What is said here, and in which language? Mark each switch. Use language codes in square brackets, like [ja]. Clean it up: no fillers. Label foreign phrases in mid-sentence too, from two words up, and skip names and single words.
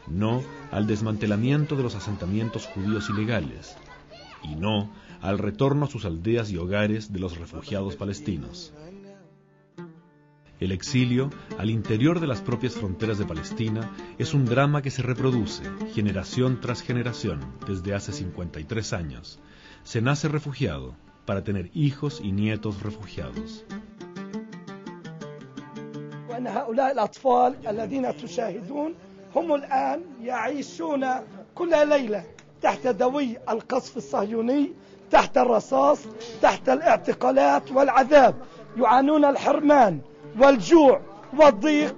[es] no al desmantelamiento de los asentamientos judíos ilegales, y no al retorno a sus aldeas y hogares de los refugiados palestinos. El exilio al interior de las propias fronteras de Palestina es un drama que se reproduce generación tras generación desde hace 53 años. Se nace refugiado para tener hijos y nietos refugiados. [ar] وأن هؤلاء الأطفال الذين تشاهدون هم الآن يعيشون كل ليلة تحت دوي القصف الصهيوني، تحت الرصاص، تحت الاعتقالات والعذاب، يعانون الحرمان والجوع والضيق.